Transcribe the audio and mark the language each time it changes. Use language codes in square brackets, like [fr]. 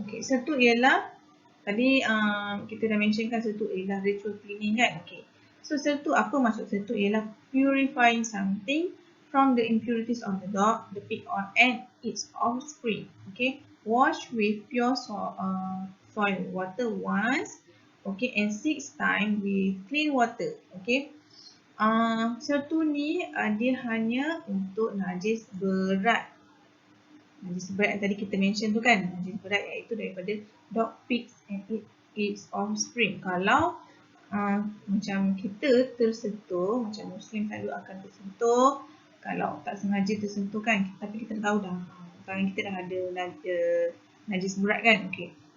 [ms] Okay, sertu ialah tadi kita dah mentionkan sertu ialah [en] ritual cleaning [ms] kan. Okay. So sertu, apa maksud sertu? Ialah [en] purifying something from the impurities of the dog, the pig and its offspring. Okay. Wash with pure soil water once. Okay. And 6 times with clean water. Okay. [ms] Sertu ni dia hanya untuk najis berat. Najis berat yang tadi kita mention tu kan, najis berat iaitu daripada [en] dog, pigs and its offspring. [ms] Kalau macam kita tersentuh, macam Muslim selalu akan tersentuh, kalau tak sengaja tersentuh kan, tapi kita tahu dah tangan kita dah ada najis berat kan. Okay.